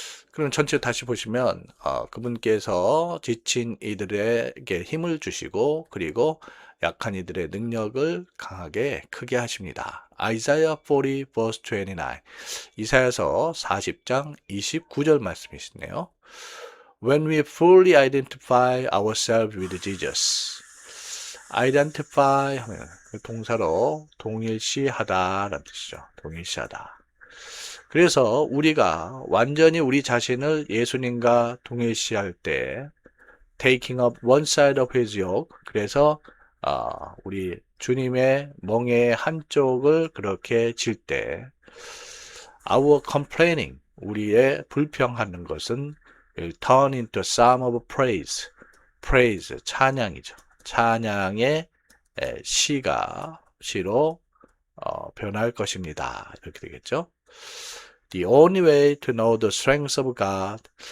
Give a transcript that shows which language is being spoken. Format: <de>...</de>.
<ko>그럼 전체 다시 보시면 그분께서 지친 이들에게 힘을 주시고 그리고 약한 이들의 능력을 강하게 크게 하십니다. Isaiah 40 verse 29 이사야서 40장 29절 말씀이시네요.</ko> <en>When we fully identify ourselves with Jesus.</en> <ko>identify 하면 동사로 동일시하다라는 뜻이죠. 동일시하다. 그래서 우리가 완전히 우리 자신을 예수님과 동일시할 때 taking up one side of his yoke 그래서 우리 주님의 멍에 한쪽을 그렇게 질 때 our complaining 우리의 불평하는 것은 will turn into a psalm of praise 찬양이죠. 찬양의 시로 변할 것입니다. 이렇게 되겠죠.</ko> <en>The only way to know the strength of God.</en>